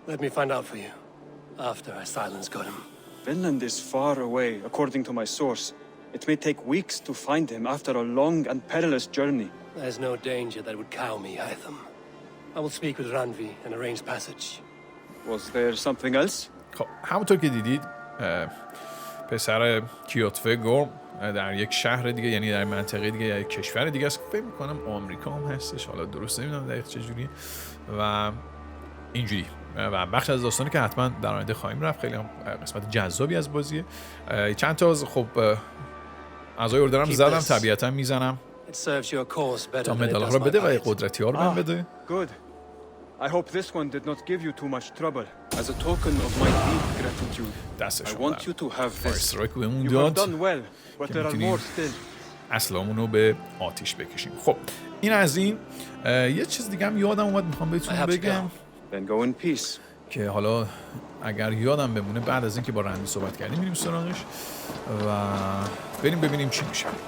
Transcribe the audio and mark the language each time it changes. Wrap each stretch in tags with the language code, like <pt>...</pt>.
<en>Let me find out for you, after I silence Gollum. Vinland is far away, according to my source. It may take weeks to find him after a long and perilous journey. There's no danger that would cow me, Hytham. I will speak with Ranvi and arrange passage. Was there something else?</en> <fa>خب همونطور که دیدید پسر کیوتوه در یک شهر دیگه، یعنی در منطقه دیگه یا یک کشور دیگه است، فکر می‌کنم آمریکا هم هستش، حالا درست نمی‌دونم دقیق چجوریه و اینجوری و بخش از داستانی که حتما در آینده خواهیم رفت. خیلی هم قسمت جذابی از بازیه. چند تا خب اعضای اردرم زدم، طبیعتا میزنم تا مدال‌ها رو بده و قدرتی‌ها رو من بده.</fa> <en>Good. I hope this one did not give you too much trouble. As a token of my deep gratitude, I want you to have this. You have done well, but there are more still.</en> <fa>اسلحه‌مون رو به آتیش بکشیم. خب این از این. یه چیز دیگه هم یادم اومد میخوام بهتون بگم</fa> <en>Then go in peace.</en> <fa>که حالا اگر یادم بمونه بعد از اینکه با رندی صحبت کردیم میریم سراغش و بریم ببینیم چی میشه.</fa>